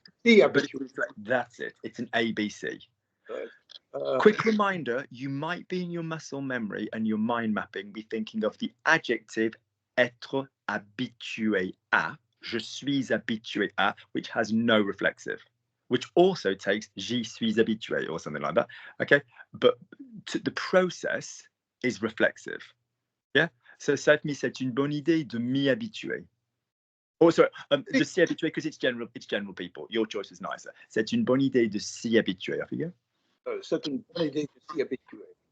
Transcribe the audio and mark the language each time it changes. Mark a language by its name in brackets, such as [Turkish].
[English] But that's it. It's an ABC. Quick reminder, you might be in your muscle memory and your mind mapping be thinking of the adjective être habitué à, [French] je suis habitué à, [English] which has no reflexive, which also takes [French] j'y suis habitué [English] or something like that. Okay, but the process is reflexive. [French] Yeah, so ça me c'est une bonne idée de m'y habituer. [English] Oh, sorry, [French] de s'y habituer [English] because it's general people. Your choice is nicer. [French] C'est une bonne idée de s'y habituer. [English] Off you go. [French] C'est une bonne idée de s'y habituer.